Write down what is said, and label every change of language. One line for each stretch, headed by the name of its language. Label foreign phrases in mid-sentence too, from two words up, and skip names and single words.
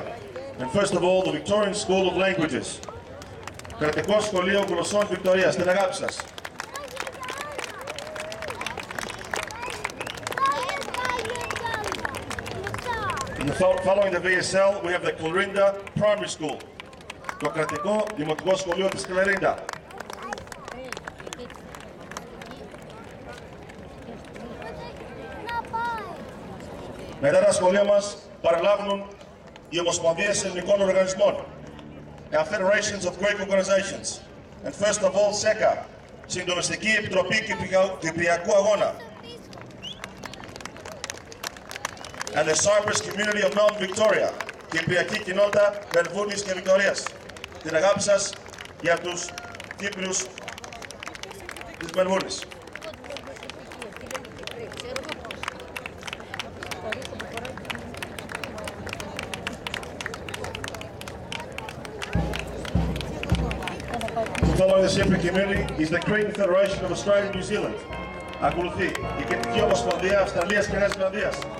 English: And first of all, the Victorian School of Languages.
Greek: Κρατικό σχολείο γλωσσών Βικτωρίας. Την αγάπη σας.
English: Following the VSL, we have the Clarinda Primary School.
Greek: Το κρατικό δημοτικό σχολείο της Clarinda. Μετά τα σχολεία μας παρελάβουν οι Ομοσπονδίες Ελληνικών Οργανισμών,
English: Federations of Greek Organizations, and first of all, SECA,
Greek: Συντονιστική Επιτροπή Κυπριακού Αγώνα,
English: and the Cyprus Community of Mount Victoria,
Greek: Κυπριακή Κοινότητα Μελβούρνης και Βικτωρίας. Την αγάπη σας για τους Κύπριους της Μελβούρνης.
English: Following the Cypriot community is the Cretan Federation of Australia and New Zealand.
Greek: Ακολουθεί η Κεντρική Ομοσπονδία Αυστραλίας και Νέας Ζηλανδίας.